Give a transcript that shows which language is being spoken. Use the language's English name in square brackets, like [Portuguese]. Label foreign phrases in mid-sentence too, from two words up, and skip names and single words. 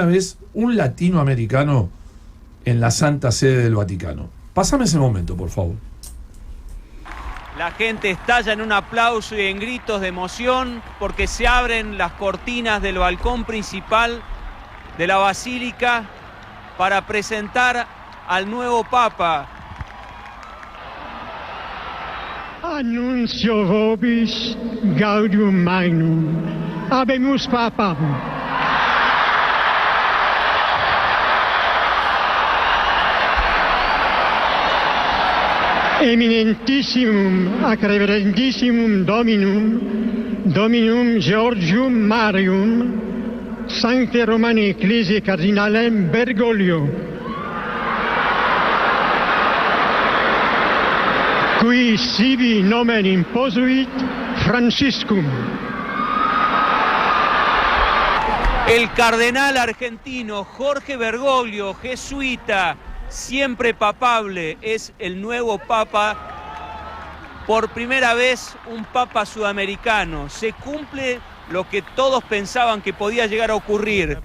[Spanish] Por primera vez, un latinoamericano en la Santa Sede del Vaticano. Pásame ese momento, por favor. La gente estalla en un aplauso y en gritos de emoción porque se abren las cortinas del balcón principal de la Basílica para presentar al nuevo Papa. [Latin] Annuncio vobis gaudium magnum, habemus Papam. Eminentissimum ac reverendissimum Dominum Georgium Marium, Sancte Romani Ecclesiae Cardinalem Bergoglio, qui sibi nomen imposuit Franciscum. [Spanish] El cardenal argentino Jorge Bergoglio, jesuita, siempre papable, es el nuevo Papa. Por primera vez un Papa sudamericano. Se cumple lo que todos pensaban que podía llegar a ocurrir.